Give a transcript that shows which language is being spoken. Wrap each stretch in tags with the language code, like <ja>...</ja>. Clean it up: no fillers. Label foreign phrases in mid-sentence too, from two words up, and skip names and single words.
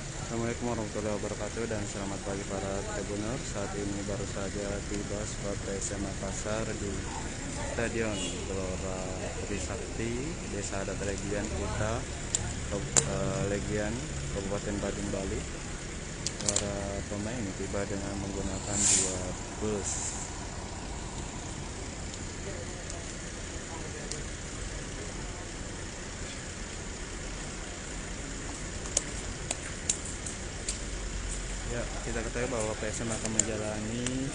<ar>السلام عليكم ورحمة الله وبركاته</ar> <id>dan selamat pagi para tribuners. Saat ini baru saja tiba squad PSM Makassar di Stadion Gelora Trisakti, Desa Adat Legian Kuta, Legian, Kabupaten Badung, Bali. Para pemain tiba dengan menggunakan dua bus. Ya, kita ketahui bahwa PSM akan menjalani</id>